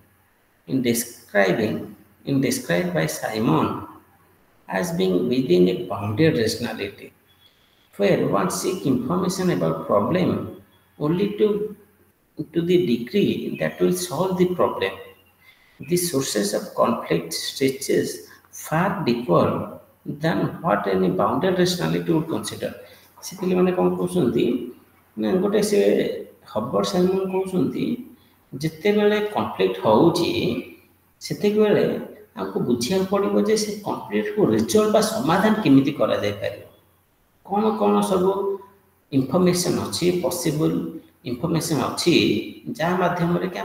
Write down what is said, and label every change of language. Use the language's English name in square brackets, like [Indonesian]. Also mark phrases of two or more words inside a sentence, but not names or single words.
[English] described by Simon as being within a bounded rationality, where one seeks information about problem only to the degree that will solve the problem. The sources of conflict stretches far deeper than what any bounded rationality would consider. [Odia] ସେ ପିଲାମାନେ କ'ଣ କହୁଛନ୍ତି ନା ଗୋଟେ ସେ ହବର୍ଡ ସାଇମନ୍ କହୁଛନ୍ତି ଯେତେବେଳେ କନଫ୍ଲିକ୍ଟ ହେଉଛି ସେତେବେଳେ ଆମକୁ ବୁଝିବାକୁ ପଡ଼ିବ ଯେ ସେ କନଫ୍ଲିକ୍ଟକୁ ରିଜଲ୍ଭ ବା ସମାଧାନ କେମିତି କରାଯାଇପାରିବ କ'ଣ ସବୁ ଇନଫର୍ମେସନ୍ ଅଛି [English] possible information [Odia] ଅଛି ଯାହା ମାଧ୍ୟମରେ କି